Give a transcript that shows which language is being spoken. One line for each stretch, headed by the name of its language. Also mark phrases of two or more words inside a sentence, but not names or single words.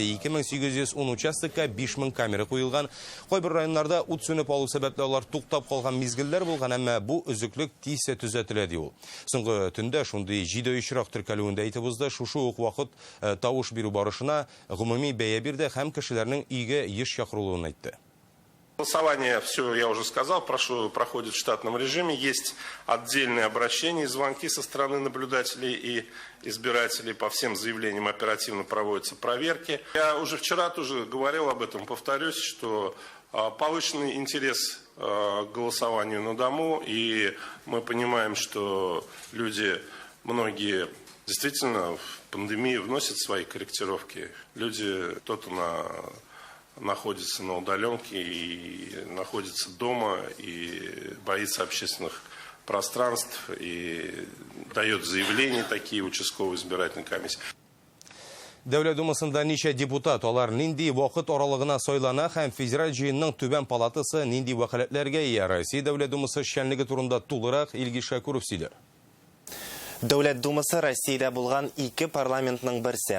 Tatar: 2810 участокка 5000 камера куелган. Кайбер районнарда ут сүнеп алу сәбәпле алар туктап калган мизгелләр булган, әмма бу өзеклек тиз төзәтелә ди ул. Соңгы төндә шундый 7 очрак теркәлүендә әйтеп узды, шушы ук вакыт тавыш бирү барышына гомуми бәя бирде һәм кешеләрнең өйгә еш чакырылуын әйтте.
Russian: Голосование, все я уже сказал, проходит в штатном режиме. Есть отдельные обращения и звонки со стороны наблюдателей и избирателей. По всем заявлениям оперативно проводятся проверки. Я уже вчера тоже говорил об этом, повторюсь, что повышенный интерес к голосованию на дому, и мы понимаем, что люди, многие действительно в пандемии вносят свои корректировки. Люди, кто-то находится на удаленке и находится дома и боится общественных пространств и дает заявления такие участковой избирательной комиссии.
Tatar: Дәүләт Думасында ничә депутат, алар нинди вакыт аралыгына сайлана һәм федераль җыенның түбән палатасы нинди вәкаләтләргә ия? Россия Дәүләт Думасы эшчәнлеге турында тулырак Илгиз Шакуров сөйләде. Дәүләт Думасы Россиядә булган 2 парламентның берсе.